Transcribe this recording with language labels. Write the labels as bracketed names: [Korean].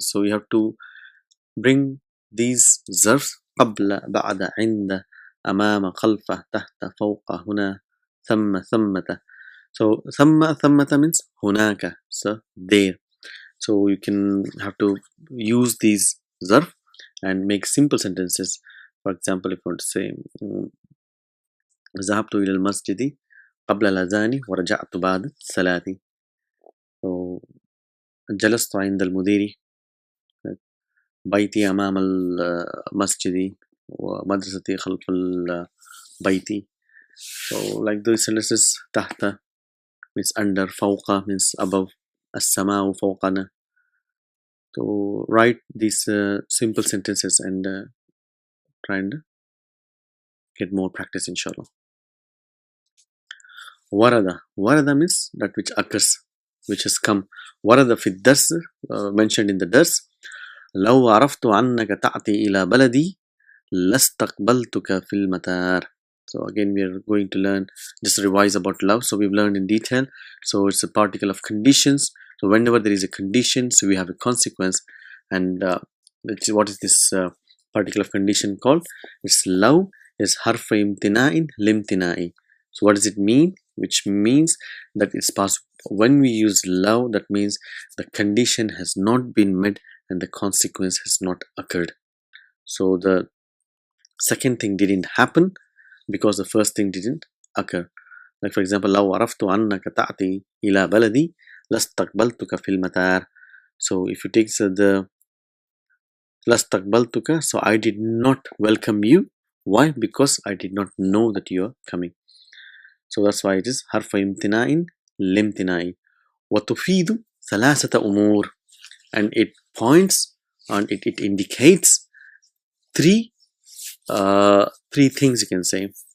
[English] So you have to bring these zarfs qabla, ba'da, inda, amama, khalfa, tahta, fawqa, huna, thamma, thammata. So thamma, thammata means hunaka, so there. So you can have to use these zarf and make simple sentences. For example, if you want to say [Arabic] ذهبت إلى المسجد قبل الأذان ورجعت بعد الصلاة. [English] So [Arabic] جلست عند المدير بيتي أمام المسجد ومدرستي خلف البيت. [English] So like those sentences, تحت means under, فوق means above, [Arabic] السماء فوقنا. [English] So write these simple sentences and try and get more practice, inshallah. Warada. Warada means that which occurs. which has come. [Arabic] ورد في الدرس [English] mentioned in the dars. [Arabic] لو عرفت عنك تأتي إلى بلدي لاستقبلتك في المطار. [English] So again we are going to learn, just revise about love. So we've learned in detail. So it's a particle of conditions. So whenever there is a condition, so we have a consequence. And what is this particle of condition called? It's love is harf imtina'in limtina'i. So what does it mean? Which means that it's possible when we use love, that means the condition has not been met and the consequence has not occurred. So the second thing didn't happen because the first thing didn't occur. Like for example, [Arabic] لو عرفت عنك تأتي إلى بلدي لاستقبلتك في المطار. [English] So if you take the لاستقبلتك, so I did not welcome you. Why? Because I did not know that you are coming. So that's why it is حرف امتناء لامتناء. [Arabic] وتفيد ثلاثة أمور, [English] and it points and it indicates three things, you can say.